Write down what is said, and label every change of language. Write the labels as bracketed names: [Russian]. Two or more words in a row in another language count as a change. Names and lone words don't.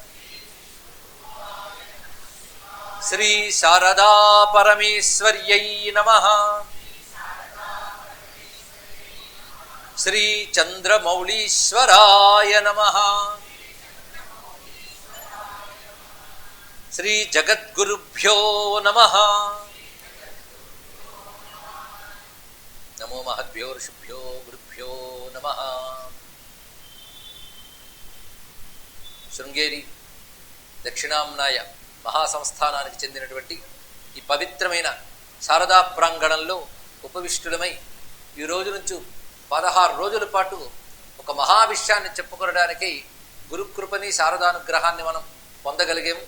[Sanskrit] श्री शारदा परमेश्वर्यै नमः श्री चंद्रमौलीश्वराय नमः श्री जगद्गुरुभ्यो नमः। नमो महद्भ्यो ऋषिभ्यो गुरुभ्यो नमः। [Telugu] శృంగేరి దక్షిణాంనాయ మహాసంస్థానానికి చెందినటువంటి ఈ పవిత్రమైన శారదా ప్రాంగణంలో ఉపవిష్టులమై ఈ రోజు నుంచి 16 రోజుల పాటు ఒక మహావిషయాన్ని చెప్పుకోవడానికి గురుకృపని శారదానుగ్రహాన్ని మనం పొందగలిగాము.